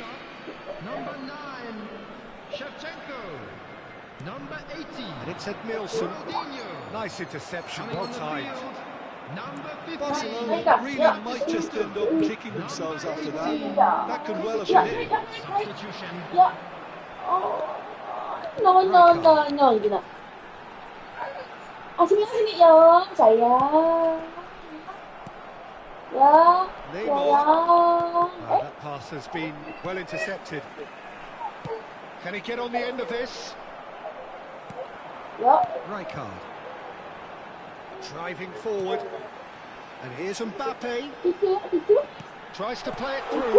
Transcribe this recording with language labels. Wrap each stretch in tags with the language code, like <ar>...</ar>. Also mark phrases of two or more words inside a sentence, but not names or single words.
<en>Number 9, Shevchenko. Number 18, And it's Edmilson. Ronaldinho. Nice interception, Coming well on the timed. field, number 15. Barcelona really might just end up kicking themselves after that. That could well have been it. Substitution.</en> <id>Ya. Oh. No, no, no, no, gitu. Sini, sini, ya, sayang. Ya, Neymar. sayang.</id> <en>That pass has been well intercepted. Can he get on the end of this?</en> <id>Ya.</id> <en>Rijkaard. Driving forward. And here's Mbappe.</en> <id>Itu.</id> <en>Tries to play it through.</en>